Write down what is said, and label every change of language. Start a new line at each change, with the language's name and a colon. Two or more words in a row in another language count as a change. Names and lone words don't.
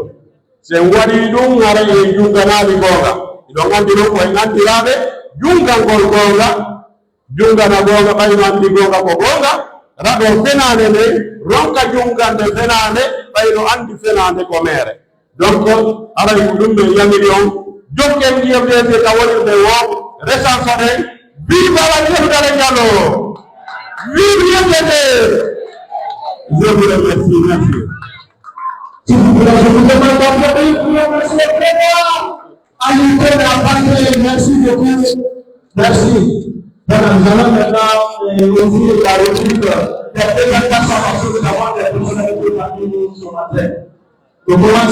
Fula: sen waɗi ɗum ara e junganali gonga iɗon andi noon koye gandiraɓe jungangol gonga jungana gonga ɓayno andi gonga ko gonga raɗo fenade nde ronka jungande fenade ɓayno andi fenade ko mere donc aray ko ɗum ɓe yamiri on jokken IFDG ka wonirde wo recense ɗen vive ala Cellou Dale Diallo vive IFDG
French: je vous remercie merci Si vous voulez, je vous demande d'applaudir pour le monsieur Président. Allez, à partir, merci beaucoup. Merci. Voilà, nous allons maintenant ouvrir la rubrique des présentations parce que nous avons des personnalités parmi nous ce matin.